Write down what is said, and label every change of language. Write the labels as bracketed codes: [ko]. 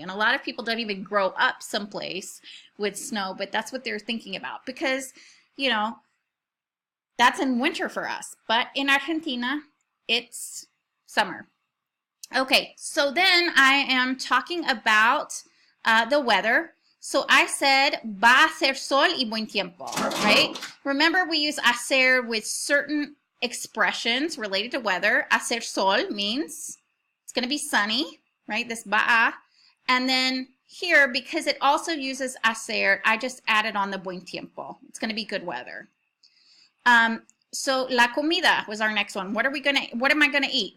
[en] And a lot of people don't even grow up someplace with snow, but that's what they're thinking about because, that's in winter for us. But in Argentina, it's summer. Okay, so then I am talking about the weather. So I said, [es] va a hacer sol y buen tiempo, [en] right? Remember, we use hacer with certain expressions related to weather. Hacer sol means it's going to be sunny, right? This va a. And then here, because it also uses hacer, I just added on the buen tiempo. It's going to be good weather. So la comida was our next one. What am I gonna eat?